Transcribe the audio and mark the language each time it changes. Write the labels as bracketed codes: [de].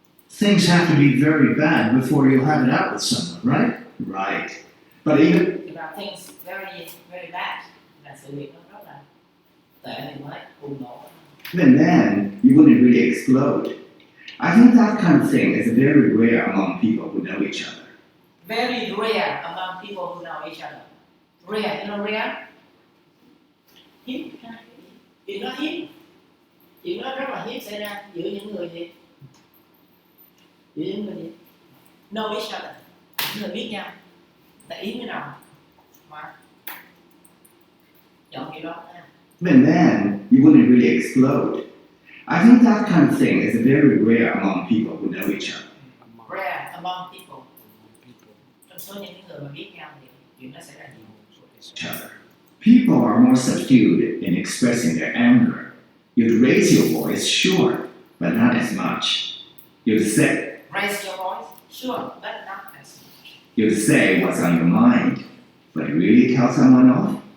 [en] Things have to be very bad before you'll have it out with someone, right? Right. But even About things very, very bad. [vi] Là sự việc nó rất là tệ thì mới bùng nổ. [en] even then, you wouldn't really explode. I think that kind of thing is very rare among people who know each other. Very rare among people who know each other. Rare, you know rare? [vi] Hiếm. Chuyện đó hiếm. Chuyện đó rất là hiếm xảy ra giữa những người gì? Giữa những người gì? [en] Know each other. [vi] Những người biết nhau. Tại ý với nào? Mà chọn kiểu đó nha. [en] Even then, you wouldn't really explode. I think that kind of thing is very rare among people who know each other. Rare among people. [vi] Trong số những người mà biết nhau thì chuyện đó xảy ra nhiều. [en] Each other. People are more subdued in expressing their anger. You'd raise your voice, sure, but not as much. You'd say, Raise your voice, sure, but not as much. you'd say what's on your mind, but really tell someone off?